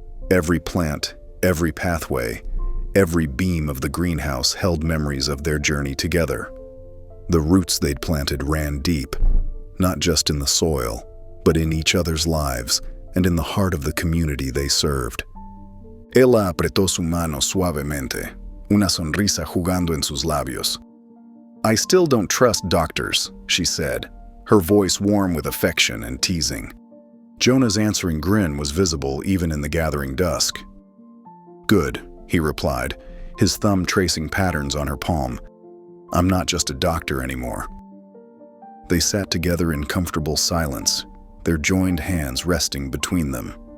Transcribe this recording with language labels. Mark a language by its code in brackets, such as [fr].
[en] Every plant, every pathway, every beam of the greenhouse held memories of their journey together. The roots they'd planted ran deep, not just in the soil, but in each other's lives and in the heart of the community they served. [es] Ella apretó su mano suavemente, una sonrisa jugando en sus labios. [en] "I still don't trust doctors," she said, her voice warm with affection and teasing. Jonah's answering grin was visible even in the gathering dusk. "Good," he replied, his thumb tracing patterns on her palm. "I'm not just a doctor anymore." They sat together in comfortable silence, their joined hands resting between them.